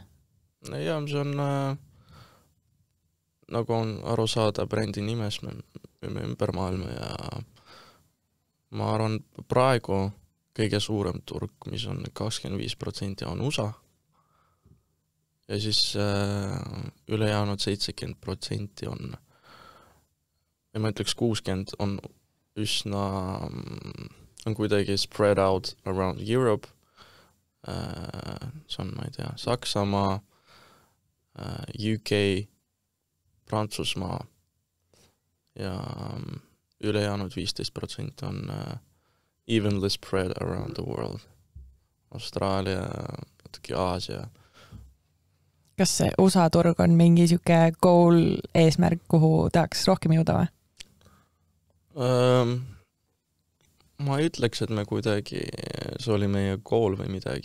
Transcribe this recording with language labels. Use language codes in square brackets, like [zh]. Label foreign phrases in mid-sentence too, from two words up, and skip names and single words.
[et] Jah, see on nagu on aru saada brändi nimes, me ümber maailma ja ma arvan, praegu kõige suurem turg, mis on 25% on USA ja siis ülejäänud 70% on, ja ma ütleks 60% on üsna, on kuidagi [en] spread out around Europe, [et] see on, ma ei tea, Saksamaa, UK, Prantsusmaa ja ülejäänud 15% on [en] evenly spread around the world. [et] Austraalia, natuke Aasia. Kas see USA turg on mingi siuke goal eesmärk, kuhu tahaks rohkem jõuda või? Ma ei ütleks, et me kuidagi, see oli meie goal või midagi.